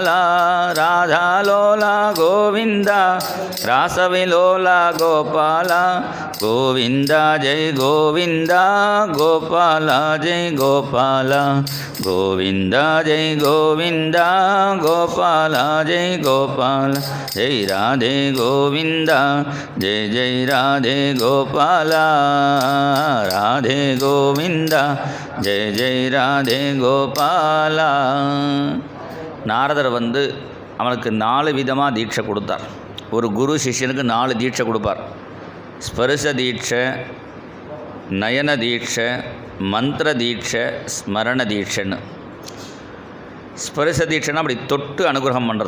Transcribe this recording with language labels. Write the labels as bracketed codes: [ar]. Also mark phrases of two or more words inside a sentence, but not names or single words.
[sa] राधा लोला गोविंद रासविलोला गोपाल, गोविंद जय गोविंद गोपाल जय गोपाल, गोविंद जय गोविंद गोपाल जय गोपाल, जय राधे गोविंद जय जय राधे गोपाल, राधे गोविंद जय जय राधे गोपाला. [ta] நாரதர் வந்து அவனுக்கு 4 விதமாக தீட்சை கொடுத்தார். ஒரு குரு சிஷ்யனுக்கு 4 தீட்சை கொடுப்பார். ஸ்பர்ச தீட்சை, நயன தீட்சை, மந்திர தீட்சை, ஸ்மரண தீட்சைன்னு. ஸ்பரிச தீட்சைன்னா அப்படி தொட்டு அனுகிரகம் பண்ணுறது.